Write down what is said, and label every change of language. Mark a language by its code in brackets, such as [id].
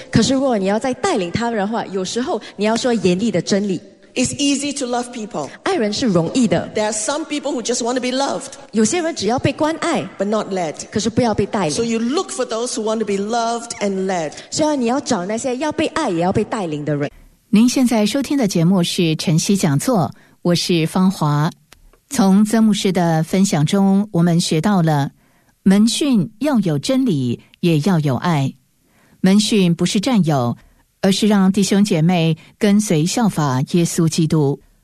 [zh] 可是如果你要再带领他们的话，有时候你要说严厉的真理。 [en] It's easy to love people. [zh] 爱人是容易的。 [en] There are some people who just want to be loved. [zh] 有些人只要被关爱。 [en] But not led. [zh] 可是不要被带领。 [en] So you look for those who want to be loved and led. [zh] 所以你要找那些要被爱也要被带领的人。您现在收听的节目是晨曦讲座，我是芳华。从曾牧师的分享中，我们学到了门训要有真理，也要有爱。门训不是占有，而是让弟兄姐妹跟随效法耶稣基督。